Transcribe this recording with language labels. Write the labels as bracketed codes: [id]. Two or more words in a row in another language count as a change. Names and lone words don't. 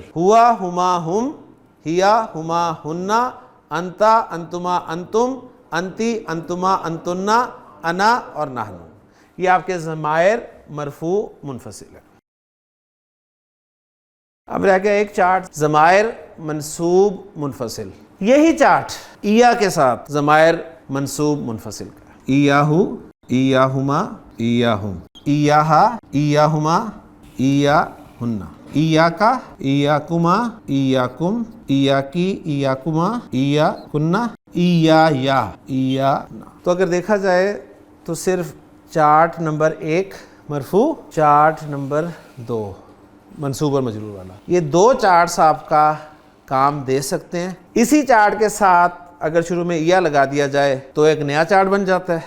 [ar] ہوا، ہما، ہم، ہیا، ہما، ہننا، انتا، انتما، انتم، انتی، انتما، انتنا، انا اور نحنو. [ur] یہ آپ کے ضمائر مرفوع منفصل ہے. اب رہ گیا ایک چارٹ ضمائر منصوب منفصل. یہی چارٹ ایا کے ساتھ ضمائر منصوب منفصل کا. [ar] ایاہو، ایاہما، ایاہم، ایاہا، ایاہما، ایا ہننا، ایاکا، ایاکما، ایاکم، ایاکی، ایاکما، ایاکنہ، ایا۔ [ur] تو اگر دیکھا جائے تو صرف چارٹ نمبر 1 مرفوع، چارٹ نمبر 2 منصوب اور مجرور والا، یہ 2 چارٹس آپ کا کام دے سکتے ہیں۔ اسی چارٹ کے ساتھ اگر شروع میں یا لگا دیا جائے تو ایک نیا چارٹ بن جاتا ہے۔